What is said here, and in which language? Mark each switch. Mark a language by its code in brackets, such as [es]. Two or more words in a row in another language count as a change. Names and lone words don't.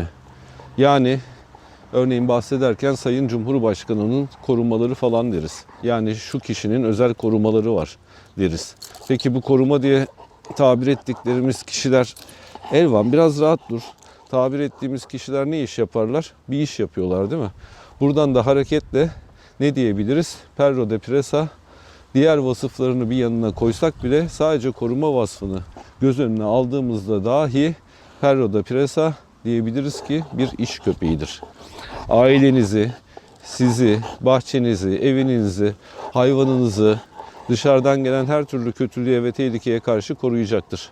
[tr] Yani örneğin bahsederken Sayın Cumhurbaşkanı'nın korumaları falan deriz. Yani şu kişinin özel korumaları var deriz. Peki bu koruma diye tabir ettiklerimiz kişiler, Elvan biraz rahat dur. Tabir ettiğimiz kişiler ne iş yaparlar? Bir iş yapıyorlar, değil mi? Buradan da hareketle ne diyebiliriz? Perro de Presa diğer vasıflarını bir yanına koysak bile sadece koruma vasfını göz önüne aldığımızda dahi Perro de Presa diyebiliriz ki bir iş köpeğidir. Ailenizi, sizi, bahçenizi, evinizi, hayvanınızı dışarıdan gelen her türlü kötülüğe ve tehlikeye karşı koruyacaktır.